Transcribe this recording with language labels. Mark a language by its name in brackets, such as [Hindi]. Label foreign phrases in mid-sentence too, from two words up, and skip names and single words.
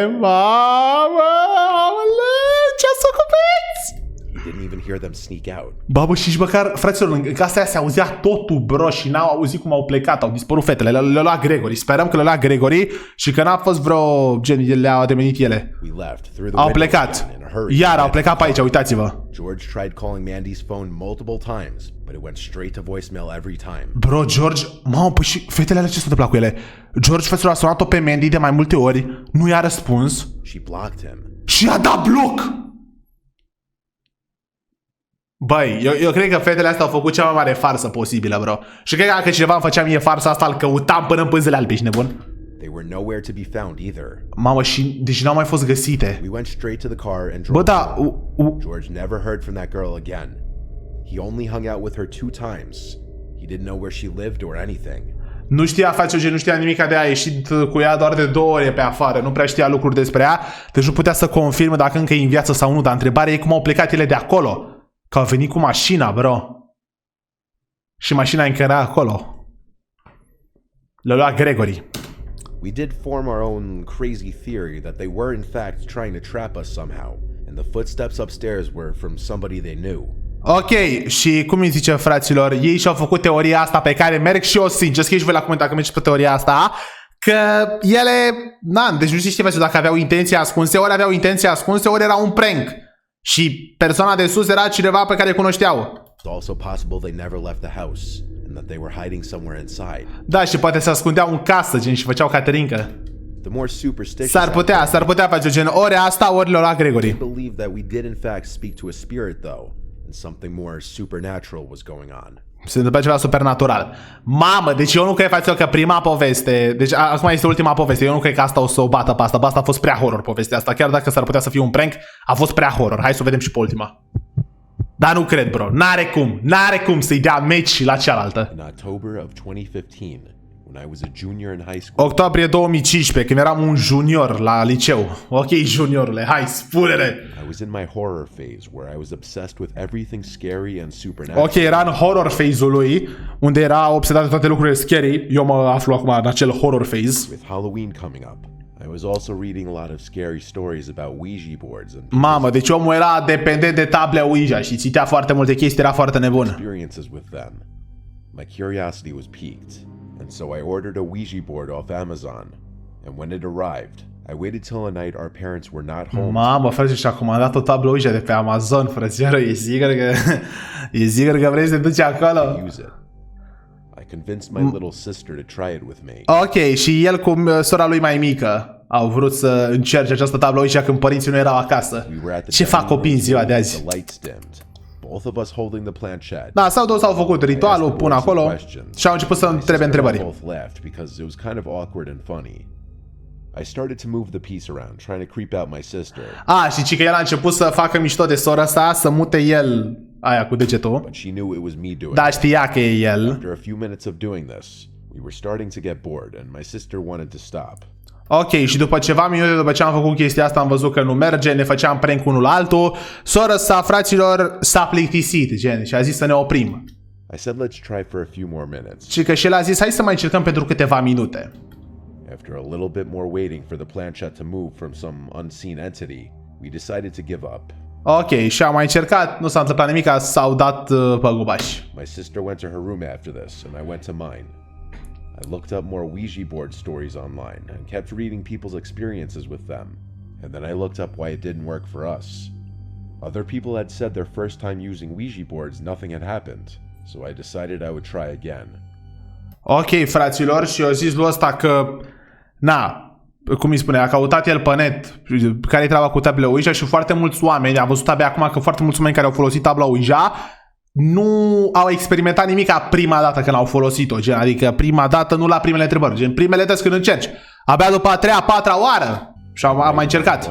[Romanian] Mamă, ce s-a cupeți? [English] We didn't even hear them sneak out. [Romanian] Babă, și nici măcar, fraților, în casa aia se auzea totul, bro, și n-au auzit cum au plecat, au dispărut fetele, le-a luat Gregory. Sperăm că le-a luat Gregory și că n-a fost vreo, gen, le-au ademenit ele. [English] We left through the [Romanian] Au [English] window [Romanian] plecat. [English] again in a hurry. [Romanian] Iar au plecat pe aici, uitați-vă. [English] George tried calling Mandy's phone multiple times, but it went straight to voicemail every time. [Romanian] Bro, George, mamă, păi și fetele alea ce s-a întâmplat cu ele? George, fraților, a sunat-o pe Mandy de mai multe ori, nu i-a răspuns [English] She blocked him. [Romanian] și a dat bloc. Băi, eu cred că fetele astea au făcut cea mai mare farsă posibilă, bro. Și cred că dacă cineva îmi făcea mie farsa asta, îl căutam până în pânzele albe, ești nebun? [English] They were nowhere to be found either. [Romanian] Mamă, și deci n-au mai fost găsite. [English] We went straight to the car and [Romanian] Bă, [English] drove [Romanian] da, [English] home. George never heard from that girl again. He only hung out with her 2 times. He didn't know where she lived or anything. [Romanian] nu știa face, nu știa nimica de ea, a ieșit cu ea doar de 2 ore pe afară, nu prea știa lucruri despre ea, deci nu putea să confirme dacă încă e în viață sau nu, dar întrebarea e cum au plecat ele de acolo. Că au venit cu mașina, bro. Și mașina încă era acolo. Le-a luat Gregory. [English] We did form our own crazy theory that they were in fact trying to trap us somehow, and the footsteps upstairs were from somebody they knew. [Romanian] Ok, și cum îi zice, fraților, ei și-au făcut teoria asta pe care merg și eu sincer, scrieți voi la comentarii că mergeți pe teoria asta, că ele, deci nu știu dacă aveau intenții ascunse, ori aveau intenții ascunse, ori era un prank. Și persoana de sus era cineva pe care îl cunoșteau. [English] It's also possible they never left the house and that they were hiding somewhere inside. [Romanian] Da, și poate se ascundeau în casă, gen, și făceau caterincă. [English] The more superstitious [Romanian] S-ar putea face gen, ori asta, ori le-a luat Gregory. [English] I believe that we did in fact speak to a spirit though, and something more supernatural was going on. [Romanian] Se întâmplă ceva supernatural. Mamă, deci eu nu cred, față că prima poveste, deci acum este ultima poveste, eu nu cred că asta o să o bată pe asta, a fost prea horror povestea asta, chiar dacă s-ar putea să fie un prank, a fost prea horror. Hai să o vedem și pe ultima. Dar nu cred, bro, n-are cum să-i dea meci la cealaltă. [English] In October of 2015, when I was a junior in high school. [Romanian] Octombrie 2015, când eram un junior la liceu. Ok, juniorule, hai, spune-le. [English] I was in my horror phase where I was obsessed with everything scary and supernatural. [Romanian] Ok, era în [English] horror phase- [Romanian] ul lui, unde era obsedat de toate lucrurile scary. Eu mă aflu acum în acel [English] horror phase. With Halloween coming up, I was also reading a lot of scary stories about Ouija boards and [Romanian] Mamă, deci omul era dependent de table Ouija și citea foarte multe chestii, era foarte nebun. [English] experiences with them. My curiosity was piqued, and so I ordered a Ouija board off Amazon. And when it arrived, I waited till a night our parents were not home. [Romanian] Mamă, frate, și-a comandat o tablă Ouija de pe Amazon, frățioară, e sigur că vrei să te duci acolo? [English] To use it. I convinced my little sister to try it with me. [Romanian] Ok, și el cu sora lui mai mică au vrut să încerce această tablă Ouija când părinții nu erau acasă. Ce fac copiii în ziua de azi? [English] The lights dimmed. Both of us holding the planchette. [Romanian] Da, s-au făcut ritualul, pun acolo și au început să întrebe întrebări. [English] Both laughed because it was kind of awkward and funny. I started to move the piece around, trying to creep out my sister. [Romanian] Și că el a început să facă mișto de sora sa, să mute el aia cu degetul. [English] But she knew it was me doing [Romanian] Da, [English] it. [Romanian] știa că e el. [English] After a few minutes of doing this, we were starting to get bored and my sister wanted to stop. [Romanian] Ok, și după ceva minute după ce am făcut chestia asta, am văzut că nu merge, ne făceam prank unul altul. Sora sa, fraților, s-a plictisit, gen, și a zis să ne oprim. [English] I said let's try for a few more minutes. [Romanian] Și că și el a zis, hai să mai încercăm pentru câteva minute. [English] After a little bit more waiting for the planchette to move from some unseen entity, we decided to give up. [Romanian] Ok, și am mai încercat, nu s-a întâmplat nimic, s-au dat păgubași. [English] My sister went to her room after this, and I went to mine. I looked up more Ouija board stories online and kept reading people's experiences with them. And then I looked up why it didn't work for us. Other people had said their first time using Ouija boards nothing had happened, so I decided I would try again. [Romanian] Ok, fraților, și eu zis lui ăsta că, cum îi spune, a căutat el pe net care e treaba cu tablele Ouija și foarte mulți oameni, am văzut abia acum că foarte mulți oameni care au folosit tabla Ouija nu au experimentat nimic prima dată când au folosit-o, gen, adică prima dată nu la primele întrebări, gen primele dăți când încerci, abia după a treia, a patra oară și am mai încercat.